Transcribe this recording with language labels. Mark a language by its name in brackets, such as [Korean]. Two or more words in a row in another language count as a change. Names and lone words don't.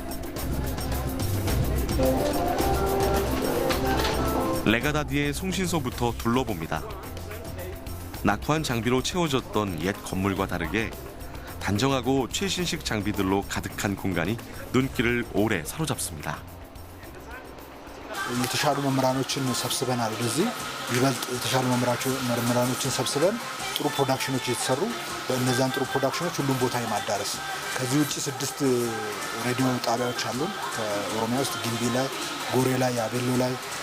[Korean] 레가다디의 송신소부터 둘러봅니다. 낙후한 장비로 채워졌던 옛 건물과 다르게 단정하고 최신식 장비들로 가득한 공간이 눈길을 오래 사로잡습니다. [Amharic] የተሻሉ መምህራኖችን ሰብስበናል። ወደዚህ ይበልጥ የተሻሉ መምህራኖችን ሰብስበን ጥሩ ፕሮዳክሽኖች እየተሰሩ በእነዛን ጥሩ ፕሮዳክሽኖች ሁሉም ቦታ የማዳረስ ከዚህ ውጭ 6 ሬዲዮ ጣቢያዎች አሉን። ከኦሮሚያ ውስጥ ግንቢ ላይ፣ ጎሬ ላይ፣ አቤሎ